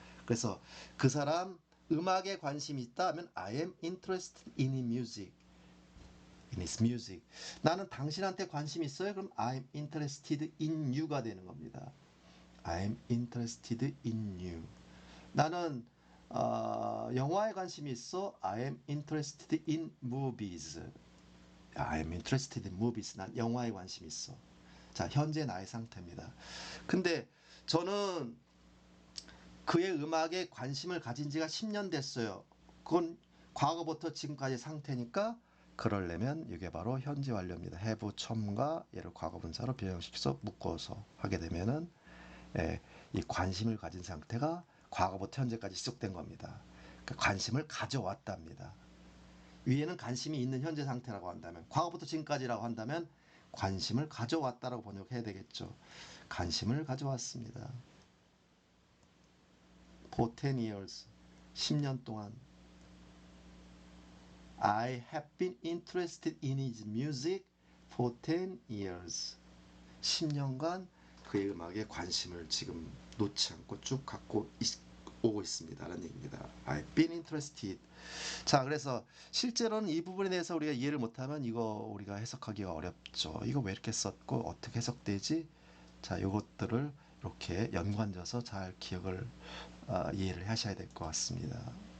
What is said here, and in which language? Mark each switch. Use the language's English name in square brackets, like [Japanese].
[Korean] 그래서 그 사람 음악에 관심이 있다 하면 [English] I am interested in his music. in his music. [Korean] 나는 당신한테 관심 있어요? 그럼 [English] I'm interested in you [Korean] 가 되는 겁니다. [English] I'm interested in you. [Korean] 나는 영화에 관심이 있어. [English] I am interested in movies. I am interested in movies. [Korean] 난 영화에 관심이 있어. 자, 현재 나의 상태입니다. 근데 저는 그의 음악에 관심을 가진 지가 10년 됐어요. 그건 과거부터 지금까지 상태니까 그러려면 이게 바로 현재 완료입니다. have 첨가 얘를 과거 분사로 변형시켜서 묶어서 하게 되면은 이 관심을 가진 상태가 과거부터 현재까지 지속된 겁니다. 그러니까 관심을 가져왔답니다. 위에는 관심이 있는 현재 상태라고 한다면, 과거부터 지금까지라고 한다면 관심을 가져왔다라고 번역해야 되겠죠. 관심을 가져왔습니다. [English] For 10 years, [Korean] 10년 동안. [English] I have been interested in his music for 10 years. [Korean] 10년간 그의 음악에 관심을 지금 놓지 않고 쭉 갖고 오고 있습니다. 라는 얘기입니다. [English] I've been interested. [Korean] 자, 그래서 실제로는 이 부분에 대해서 우리가 이해를 못하면 이거 우리가 해석하기가 어렵죠. 이거 왜 이렇게 썼고 어떻게 해석되지? 자, 요것들을 이렇게 연관져서 잘 기억을 이해를 하셔야 될 것 같습니다.